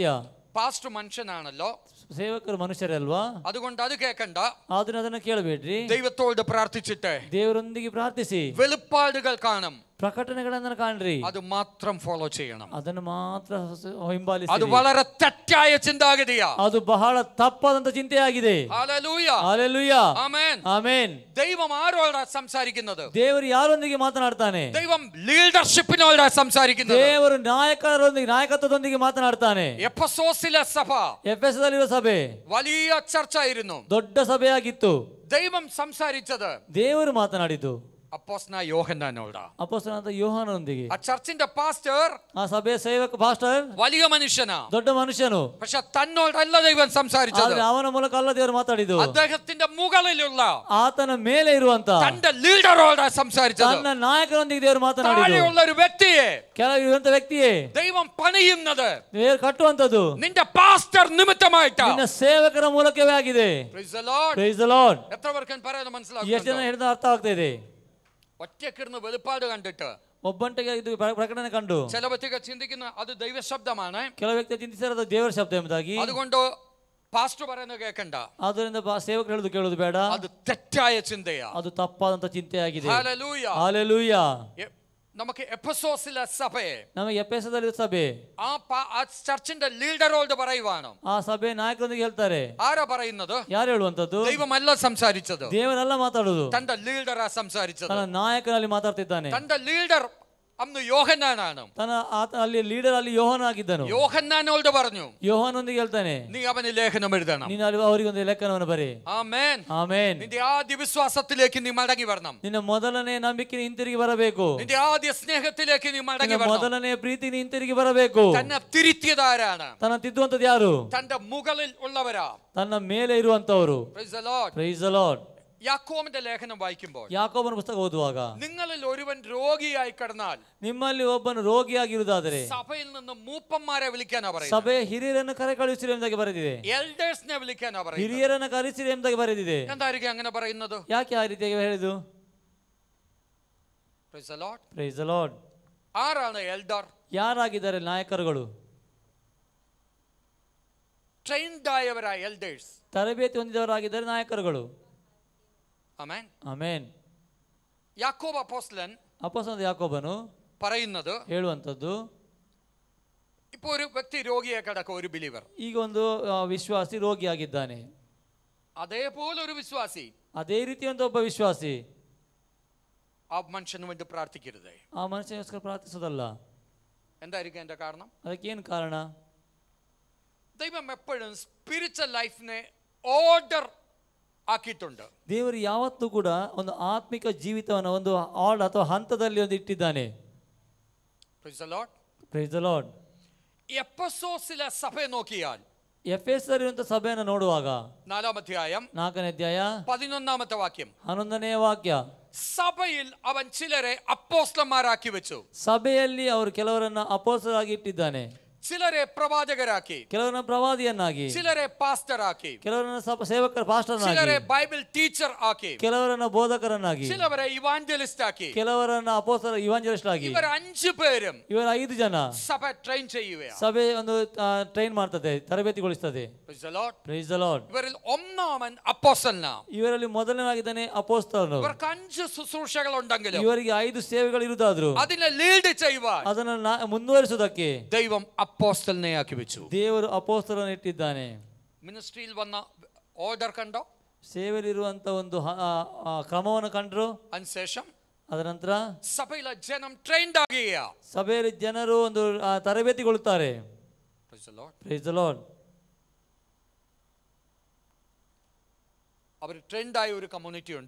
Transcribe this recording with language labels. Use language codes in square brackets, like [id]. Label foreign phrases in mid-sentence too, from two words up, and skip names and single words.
[ml] പാസ്റ്റർ മനുഷ്യനാണല്ലോ, [kn] ಸೇವಕರು ಮನುಷ್ಯರೇ ಅಲ್ವಾ, [ml] അതുകൊണ്ട് അത് കേൾക്കണ്ട. [kn] ಅದನ್ನ ಕೇಳಬೇಡ್ರಿ, [ml] ദൈവത്തോട് പ്രാർത്ഥിച്ചിട്ട് [kn] ದೇವರೊಂದಿಗೆ ಪ್ರಾರ್ಥಿಸಿ [ml] വെളിപ്പാടുകൾ കാണും, [kn] ಪ್ರಕಟಣೆಗಳನ್ನ ಕಾಣ್ರಿ, [ml] അത് മാത്രം ഫോളോ ചെയ്യണം. [kn] ಅದನ್ನು ಮಾತ್ರ ಹಿಂಬಾಲಿಸಿ. [ml] അത് വളരെ തെറ്റായ ചിന്താഗതിയാ, [kn] ಅದು ಬಹಳ ತಪ್ಪಾದಂತ ಚಿಂತೆಯಾಗಿದೆ. [ml] ഹല്ലേലൂയ, [kn] ಹಲ್ಲೆಲೂಯ, [ml] ആമേൻ, [kn] ಆಮೆನ್. [ml] ദൈവം ആരോടാ സംസാരിക്കുന്നത്? [kn] ದೇವರು ಯಾರೊಂದಿಗೆ ಮಾತನಾಡ್ತಾನೆ? [ml] ദൈവം ലീഡർഷിപ്പിനോടാ സംസാരിക്കുന്നത്. [kn] ದೇವರು ನಾಯಕತ್ವದೊಂದಿಗೆ ಮಾತನಾಡ್ತಾನೆ. [ml] എഫെസോസിലെ സഭ [kn] ಎಫೆಸದಲ್ಲಿರುವ ಸಭೆ [ml] വലിയ ചർച്ചയായിരുന്നു, [kn] ದೊಡ್ಡ ಸಭೆಯಾಗಿತ್ತು. [ml] ദൈവം സംസാരിച്ചത് [kn] ದೇವರು ಮಾತನಾಡಿದ್ದು [ml] അപ്പോസ്തലനായ യോഹന്നാനോടാ, [kn] ಅಪೊಸ್ತಲನಾದ ಯೋಹಾನನೊಂದಿಗೆ. [ml] ആ ചർച്ചിന്റെ പാസ്റ്റർ [kn] ಆ ಸಭೆಯ ಸೇವಕ ಪಾಸ್ಟರ್ [ml] വലിയ മനുഷ്യനാ, [kn] ದೊಡ್ಡ ಮನುಷ್ಯನು, [ml] പക്ഷെ തന്നോടല്ല ദൈവം സംസാരിച്ചത്. [kn] ಆದ್ರೆ ಅವನ ಮೂಲಕ ಅಲ್ಲ ದೇವರು ಮಾತಾಡಿದ್ದು, [ml] അദ്ദേഹത്തിന്റെ മുകളിലുള്ള [kn] ಆತನ ಮೇಲೆ ಇರುವಂತ [ml] തന്റെ ലീഡറോടാ സംസാരിച്ചത്. [kn] ತನ್ನ ನಾಯಕನೊಂದಿಗೆ ದೇವರು ಮಾತನಾಡಿದ್ದು. [ml] താഴെയുള്ള ഒരു വ്യക്തിയെ [kn] ಕೆಳಗಿರುವಂತ ವ್ಯಕ್ತಿಯೇ [ml] ദൈവം പണിയുന്നത് [kn] ದೇವರು ಕಟ್ಟುವಂತದ್ದು [ml] നിന്റെ പാസ്റ്റർ നിമിത്തമായിട്ടാ. [kn] ನಿನ್ನ ಸೇವಕರ ಮೂಲಕವೇ ಆಗಿದೆ. [en] Praise the Lord. Praise the Lord. [ml] എത്ര പേർക്ക് പറയുന്നത് [kn] ಎಷ್ಟು [ml] മനസ്സിലാകുന്നുണ്ടോ? [kn] ಜನ ಹೇಳಿದ ಅರ್ಥ ಆಗ್ತಾ ಇದೆ? [ml] ഒറ്റക്കിരുന്ന് വെളിപ്പാട് കണ്ടിട്ട് [kn] ಒಬ್ಬಂಟಿಗೆ ಇದು ಪ್ರಕಟಣೆ ಕಂಡು [ml] ചില വ്യക്തികൾ ചിന്തിക്കുന്ന അത് ദൈവശബ്ദമാണ്, [kn] ಕೆಲವು ವ್ಯಕ್ತಿ ಚಿಂತಿಸಿರೋದು ದೇವರ ಶಬ್ದ ಎಂಬುದಾಗಿ. [ml] അതുകൊണ്ട് പാസ്റ്റർ പറയുന്നത് ಕೇಳ್ಕಂಡ, [kn] ಆದ್ದರಿಂದ ಸೇವಕರು ಹೇಳುದು ಕೇಳುದು ಬೇಡ, [ml] അത് തെറ്റായ ചിന്തയാ. [kn] ಅದು ತಪ್ಪಾದಂತ ಚಿಂತೆಯಾಗಿದೆ. [ml] ഹല്ലേലൂയ. [kn] ಹಾಲೆಲೂಯ. [ml] നമുക്ക് എഫെസോസിലെ സഭയെ, [kn] ನಮಗೆ ಎಫೆಸದಲ್ಲಿ ಸಭೆ, [ml] ആ ചർച്ചിന്റെ ലീഡറോട് പറയുവാണ്. [kn] ಆ ಸಭೆ ನಾಯಕರೊಂದಿಗೆ ಹೇಳ್ತಾರೆ. [ml] ആരാ പറയുന്നത്? [kn] ಯಾರು ಹೇಳುವಂತದ್ದು? [ml] ദൈവമല്ല സംസാരിച്ചത്, [kn] ದೇವರೆಲ್ಲ ಮಾತಾಡುದು, [ml] തന്റെ ലീഡറാ സംസാരിച്ചത്. [kn] ತನ್ನ ನಾಯಕನಲ್ಲಿ ಮಾತಾಡ್ತಿದ್ದಾನೆ. [ml] തന്റെ ലീഡർ അന്ന് യോഹന്നാനാണ്. [kn] ಅಲ್ಲಿ ಲೀಡರ್ ಅಲ್ಲಿ ಯೋಹಾನ ಆಗಿದ್ದನು. [ml] യോഹന്നാനോട് പറഞ്ഞു, [kn] ಯೋಹಾನೊಂದಿಗೆ ಹೇಳ್ತಾನೆ, [ml] നീ അവന് ലേഖനം എഴുതണം. [kn] ನೀನು ಅಲ್ಲಿ ಅವರಿಗೆ ಒಂದು ಲೇಖನವನ್ನು ಬರೆ. [ml] ആമേൻ, [kn] ಆಮೆನ್. [ml] നിന്റെ ആദ്യ വിശ്വാസത്തിലേക്ക് നീ മടങ്ങി വരണം. [kn] ನಿನ್ನ ಮೊದಲನೇ ನಂಬಿಕೆ ಹಿಂತಿರುಗಿ ಬರಬೇಕು. [ml] നിന്റെ ആദ്യ സ്നേഹത്തിലേക്ക് നീ മടങ്ങി വരണം. [kn] ಮೊದಲನೇ ಪ್ರೀತಿ ಹಿಂತಿರುಗಿ ಬರಬೇಕು. [ml] തന്നെ തിരുത്തിയതാരാണ്? [kn] ತನ್ನ ತಿದ್ದುವಂತದ್ದು ಯಾರು? [ml] തന്റെ മുകളിൽ ഉള്ളവരാ, [kn] ತನ್ನ ಮೇಲೆ ಇರುವಂತವರು. [en] Praise the Lord. Praise the Lord. [ml] യാക്കോബിന്റെ ലേഖനം വായിക്കുമ്പോൾ, [kn] ಯಾಕೋಬನ ಪುಸ್ತಕ ಓದುವಾಗ, [ml] നിങ്ങളിൽ ഒരുവൻ രോഗിയായി കിടന്നാൽ [kn] ನಿಮ್ಮಲ್ಲಿ ಒಬ್ಬನು ರೋಗಿಯಾಗಿರುವುದಾದರೆ [ml] സഭയിൽ നിന്ന് മൂപ്പന്മാരെ വിളിക്കാനാ പറയുന്നത്. [kn] ಸಭೆಯ ಹಿರಿಯರನ್ನು ಕರೆ ಕಳುಹಿಸಿರಿ ಎಂಬುದಾಗಿ ಬರೆದಿದೆ. [ml] എൽഡേഴ്സിനെ വിളിക്കാനാ പറയുന്നത്. [kn] ಹಿರಿಯರನ್ನು ಕರೆಸಿರಿ ಎಂಬುದಾಗಿ ಬರೆದಿದೆ. [ml] എന്തായിരിക്കും അങ്ങനെ പറയുന്നത്? [kn] ಯಾಕೆ ಆ ರೀತಿಯಾಗಿ ಹೇಳಿದ್ದು? [en] Praise the Lord. Praise the Lord. [ml] ആരാണ് എൽഡർ? [kn] ಯಾರಾಗಿದ್ದಾರೆ ನಾಯಕರುಗಳು? [ml] ട്രെയിൻഡ് ആയവരായ എൽഡേഴ്സ്. [kn] ತರಬೇತಿ ಹೊಂದಿದವರಾಗಿದ್ದಾರೆ ನಾಯಕರುಗಳು. [ml] ആമേൻ, [kn] ಆಮೆನ್. [ml] യാക്കോബ് അപ്പോസ്തലൻ [kn] ಅಪೊಸ್ತಲನಾದ ಯಾಕೋಬನು [ml] പറയുന്നത്, [kn] ಹೇಳುವಂತದ್ದು, [ml] ഇപ്പൊ ഒരു വ്യക്തി രോഗിയെ കിടക്കും, ഒരു ബിലീവർ. [kn] ಈಗ ಒಂದು ವಿಶ್ವಾಸಿ ರೋಗಿಯಾಗಿದ್ದಾನೆ. [ml] അതേപോലെ ഒരു വിശ്വാസി, [kn] ಅದೇ ರೀತಿಯಂತ ಒಬ್ಬ ವಿಶ್ವಾಸಿ [ml] ആ മനുഷ്യന് വേണ്ടി പ്രാർത്ഥിക്കരുത്. [kn] ಆ ಮನುಷ್ಯನಿಗೋಸ್ಕರ ಪ್ರಾರ್ಥಿಸೋದಲ್ಲ. [ml] എന്തായിരിക്കും എന്റെ കാരണം? [kn] ಅದಕ್ಕೇನು ಕಾರಣ? [ml] ദൈവം എപ്പോഴും [en] spiritual life [ml] ഓർഡർ ആക്കിയിട്ടുണ്ട്. [kn] ದೇವರು ಯಾವತ್ತೂ ಕೂಡ ಒಂದು ಆತ್ಮಿಕ ಜೀವಿತವನ್ನು ಒಂದು ಆರ್ಡ್ ಅಥವಾ ಹಂತದಲ್ಲಿ ಒಂದು ಇಟ್ಟಿದ್ದಾನೆ. [en] Praise the Lord. Praise the Lord. [ml] എഫെസോസിലെ സഭയെ നോക്കിയാൽ, [kn] ಎಫೆಸರಿರುವಂತ ಸಭೆಯನ್ನು ನೋಡುವಾಗ, [ml] 4-ാം അധ്യായം [kn] 4ನೇ ಅಧ್ಯಾಯ [ml] 11-ാമത്തെ വാക്യം, [kn] 11ನೇ ವಾಕ್ಯ, [ml] സഭയിൽ അവൻ ചിലരെ അപ്പോസ്തലന്മാരാക്കി വെച്ചു, [kn] ಸಭೆಯಲ್ಲಿ ಅವರು ಕೆಲವರನ್ನ ಅಪೊಸ್ತಲರಾಗಿ ಇಟ್ಟಿದ್ದಾನೆ, [ml] ചിലരെ പ്രവാചകരാക്കി, [kn] ಕೆಲವರನ್ನ ಪ್ರವಾದಿಯನ್ನಾಗಿ, [ml] ചിലരെ പാസ്റ്റർ ആക്കി, [kn] ಕೆಲವರನ್ನ ಸೇವಕರ ಪಾಸ್ಟರ್ನಾಗಿ, [ml] ചിലരെ [en] Bible teacher [ml] ആക്കി, [kn] ಕೆಲವರನ್ನ ಬೋಧಕರನ್ನಾಗಿ, [ml] ചിലവരെ ഇവാഞ്ചലിസ്റ്റ് ആക്കി. [kn] ಕೆಲವರನ್ನ ಅಪೊಸ್ತಲ ಇವಾಂಜಲಿಸ್ಟ್ ಆಗಿ. [ml] ഇവർ 5 പേരും [kn] ಇವರ 5 ಜನ [ml] സഭ ട്രെയിൻ ചെയ്യുകയാണ്. [kn] ಸಭೆ ಒಂದು ಟ್ರೈನ್ ಮಾಡ್ತದೆ, ತರಬೇತಿಗೊಳಿಸ್ತದೆ. [en] Praise the Lord. Praise the Lord. [ml] ഇവരിൽ ഒന്നാമൻ അപ്പോസ്തലനാ. [kn] ಇವರಲ್ಲಿ ಮೊದಲನಾಗಿದ್ದಾನೆ ಅಪೊಸ್ತಲನು. [ml] ഇവർക്ക് 5 ശുശ്രൂഷകൾ ഉണ്ടെങ്കിലും [kn] ಇವರಿಗೆ 5 ಸೇವೆಗಳು ಇರುವುದಾದ್ರು [ml] അതിനെ ലീഡ് ചെയ്യുവാൻ [kn] ಅದನ್ನ ಮುಂದುವರಿಸುವುದಕ್ಕೆ [ml] ദൈവം അപ്പോസ്തലനെ ആക്കി വെച്ചു. [kn] ದೇವರು ಅಪೊಸ್ತಲರನ್ನು ಇಟ್ಟಿದ್ದಾನೆ. [ml] മിനിസ്ട്രിയിൽ വന്ന ഓർഡർ കണ്ടോ? [kn] ಸೇವೆಯಲ್ಲಿರುವಂತ ಒಂದು ಕ್ರಮವನ್ನು ಕಂಡ್ರು. [ml] അതിനുശേഷം [kn] ಅದರ ನಂತರ [ml] സഭയിലെ ജനം ട്രെയിൻഡ് ആകുകയാ. [kn] ಸಭೆಯಲ್ಲಿ ಜನರು ಒಂದು ತರಬೇತಿಗೊಳ್ಳುತ್ತಾರೆ. [en] Praise the Lord. Praise the Lord. [ml] അവർ ട്രെൻഡ് ആയ ഒരു കമ്മ്യൂണിറ്റി ഉണ്ട്.